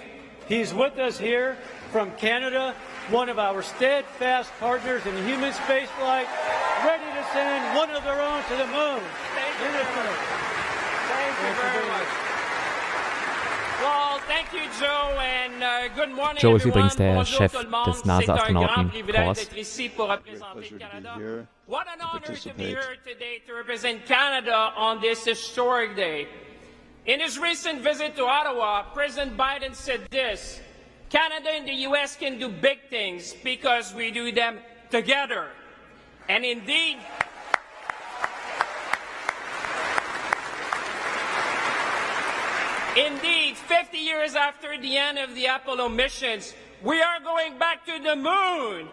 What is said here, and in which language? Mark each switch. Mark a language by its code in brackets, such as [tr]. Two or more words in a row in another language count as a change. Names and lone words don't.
[en] He's with us here from Canada, one of our steadfast partners in human spaceflight, ready to send one of their own to the moon. Thank you very much. Well, thank you, Joe, and good morning, [de] Joe ist [en] everyone. [de] übrigens der [fr] Bonjour [de] Chef [fr] tout le monde. [de] des NASA-Astronauten [fr] C'est un grand privilège [de] Corps. [fr] d'être ici pour représenter Canada. [en] What an honor to be here today to represent Canada on this historic day. In his recent visit to Ottawa, President Biden said this: Canada and the U.S. can do big things because we do them together. And indeed, Indeed, 50 years after the end of the Apollo missions, we are going back to the moon.